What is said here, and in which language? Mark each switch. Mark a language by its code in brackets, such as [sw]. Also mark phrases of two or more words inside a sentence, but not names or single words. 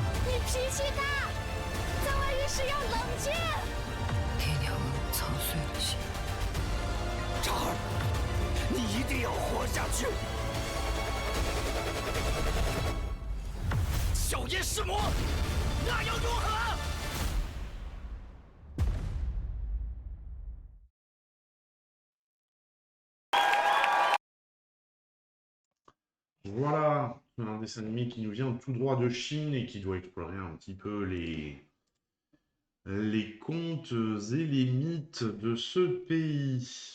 [zh] 你脾气大，在外遇时要冷静。爹娘为我操碎了心。渣儿，你一定要活下去！小爷是魔，那又如何 [fr] ？Voilà, un dessin animé qui nous vient tout droit de Chine et qui doit explorer un petit peu les contes et les mythes de ce pays.